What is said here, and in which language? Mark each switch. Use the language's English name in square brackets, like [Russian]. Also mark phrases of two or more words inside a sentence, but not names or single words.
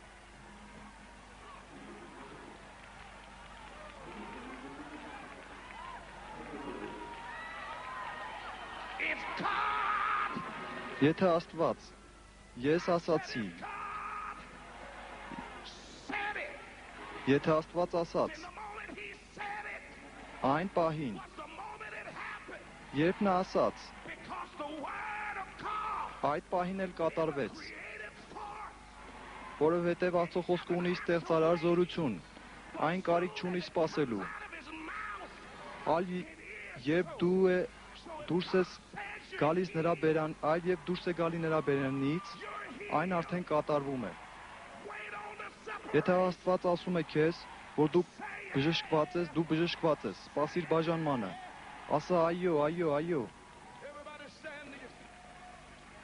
[English] It's God. [Armenian] Եթե Աստված ես ասացի, [English] God said it. [Armenian] եթե Աստված ասաց, [English] In the moment he said it [Armenian] այն պահին, [English] was the moment it happened. [Armenian] երբ նա ասաց, [English] Because the word of God [Armenian] այդ պահին էլ կատարվեց, [English] created forth. [Armenian] որովհետև Աստծո խոսքը ունի ստեղծարար զորություն, այն կարիք չունի սпасելու, [English] Out of his mouth. [Armenian] այլ երբ դուրս ես գալիս նրա բերան, այլ երբ դուրս է գալի նրա բերանից, այն արդեն կատարվում է։ [English] Wait on the separation. [Armenian] Եթե Աստված ասում է քեզ, որ դու բժշկված ես, դու բժշկված ես, սпасիր բաժանմանը, ասա այո, այո, այո, [English] Everybody stand to your feet.